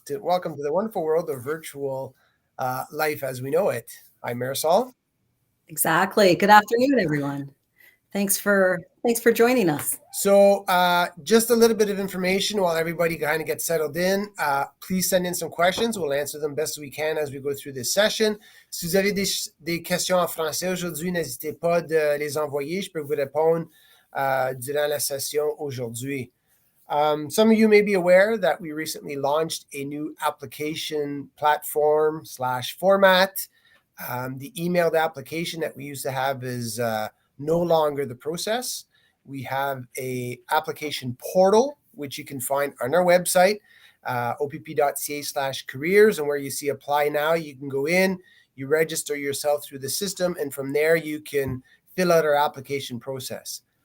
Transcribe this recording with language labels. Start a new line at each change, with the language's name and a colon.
English: Welcome to the wonderful world of virtual life as we know it. Hi, Marisol. Exactly. Good afternoon, everyone. Thanks for joining us. So just a little bit of information while everybody kind of gets settled in. Please send in some questions. We'll answer them best we can as we go through this session.
French: Si vous avez des questions en français aujourd'hui, n'hésitez pas de les envoyer. Je peux vous répondre durant la session aujourd'hui.
English: Some of you may be aware that we recently launched a new application platform / format. The emailed application that we used to have is no longer the process. We have a application portal, which you can find on our website, opp.ca/careers, and where you see apply now, you can go in, you register yourself through the system, and from there you can fill out our application process.